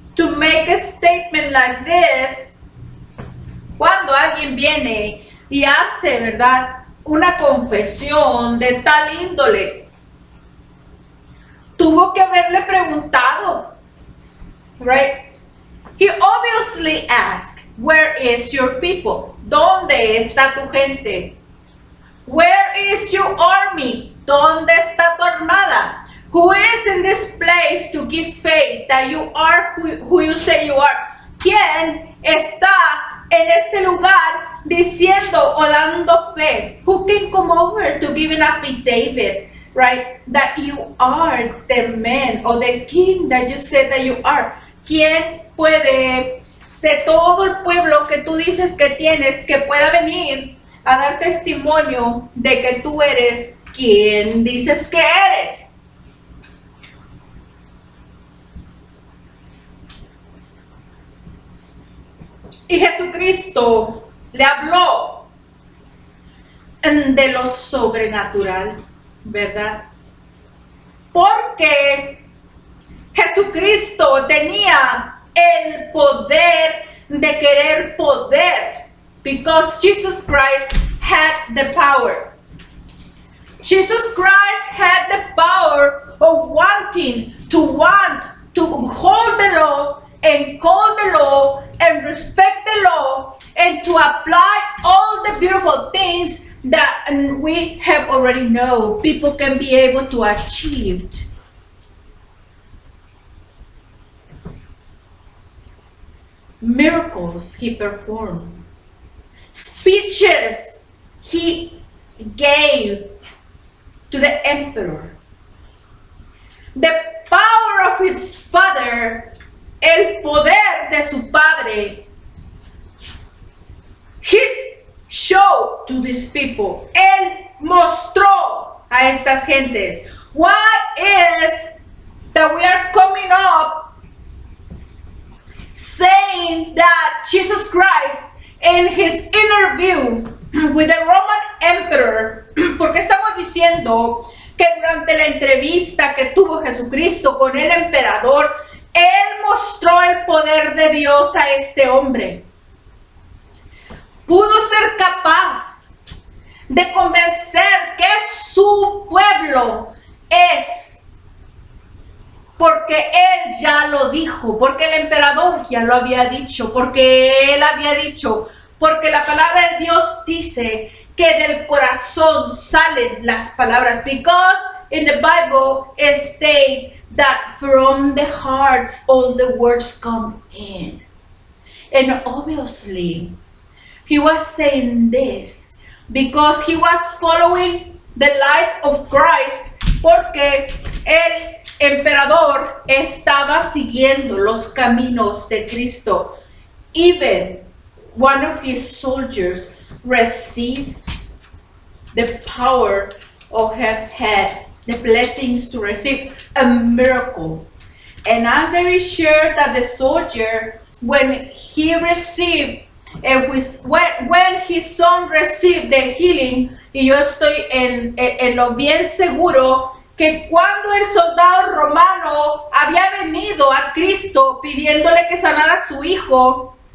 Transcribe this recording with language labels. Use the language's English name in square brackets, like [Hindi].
[English] to make a statement like this, [Spanish] cuando alguien viene y hace, ¿verdad?, una confesión de tal índole, tuvo que haberle preguntado, [English] right? He obviously asked, where is your people? [Spanish] ¿Dónde está tu gente? [English] Where is your army? [Spanish] ¿Dónde está tu armada? [English] Who is in this place to give faith that you are who you say you are? [Spanish] ¿Quién está en este lugar diciendo o dando fe? [English] Who can come over to give an affidavit, right? That you are the man or the king that you said that you are. [Spanish] ¿Quién puede, de todo el pueblo que tú dices que tienes, que pueda venir a dar testimonio de que tú eres quien dices que eres? Y Jesucristo le habló de lo sobrenatural, ¿verdad? Porque Jesucristo tenía el poder de querer poder. [English] Because Jesus Christ had the power. Jesus Christ had the power of wanting to hold the law and call the law and respect the law and to apply all the beautiful things that we have already know people can be able to achieve. Miracles he performed. Speeches he gave to the emperor. The power of his father, [Spanish] el poder de su padre, [English] he showed to these people. [Spanish] Él mostró a estas gentes. [English] What is that we are coming up saying that Jesus Christ in his interview with the Roman emperor, [Spanish] porque estamos diciendo que durante la entrevista que tuvo Jesucristo con el emperador, él mostró el poder de Dios a este hombre. Pudo ser capaz de convencer que su pueblo es, porque él ya lo dijo, porque el emperador ya lo había dicho, porque él había dicho, porque la palabra de Dios dice que del corazón salen las palabras. [English] Because in the Bible it states that from the hearts all the words come in. And obviously he was saying this because he was following the life of Christ, [Spanish] porque el emperador estaba siguiendo los caminos de Cristo. [English] Even one of his soldiers received the power or have had the blessings to receive a miracle. And I'm very sure that the soldier, when he received, when his son received the healing, [Spanish] y yo estoy en lo bien seguro, que cuando el soldado romano había venido a Cristo pidiéndole que sanara a su hijo,